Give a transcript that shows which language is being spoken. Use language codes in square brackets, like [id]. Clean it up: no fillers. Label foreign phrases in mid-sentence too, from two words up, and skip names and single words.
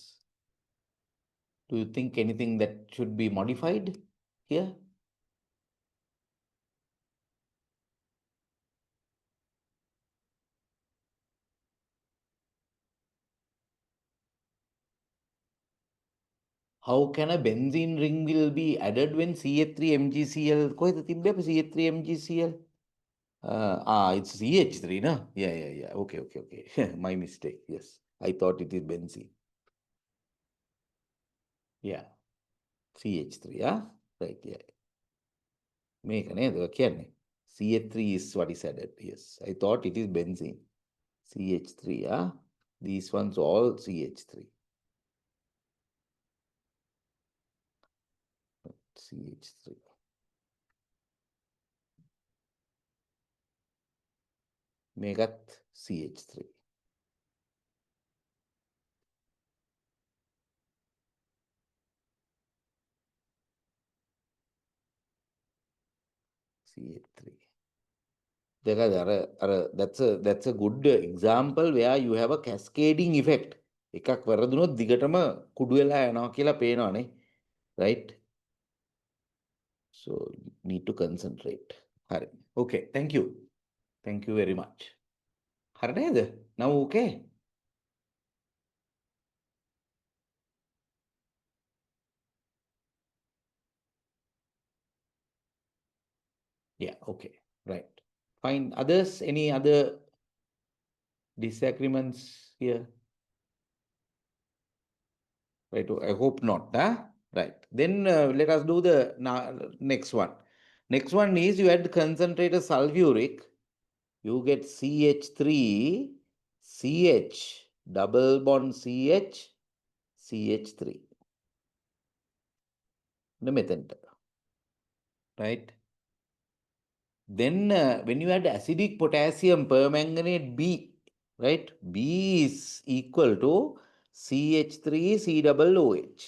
[en] Do you think anything that should be modified here? How can a benzene ring will be added when CH3MgCl? [si] කොහෙද තිබ්බේ අපි CH3MgCl? [en] It's CH3, no? Yeah. Okay. My mistake. Yes. I thought it is benzene. Yeah. CH3, right, yeah. [si] මේක නේද කියන්නේ. [en] CH3 is what is added. Yes. I thought it is benzene. CH3, These ones all CH3. CH3. [si] මේකත් CH3. [en] CH3. That's a good example where you have a cascading effect. [si] එකක් වැරදුනොත් දිගටම කුඩු වෙලා යනවා කියලා පේනවනේ. [en] Right? So need to concentrate. හරි. Okay, thank you. Thank you very much. [si] හරි නේද? [en] Now okay? Yeah, okay. Right. Fine. Others, any other disagreements here? Right. I hope not. Right. Then let us do the next one. Next one is you add concentrated sulfuric. You get CH3, CH, double bond CH, CH3. The method. Right. Then when you add acidic potassium permanganate B, right? B is equal to CH3COOH.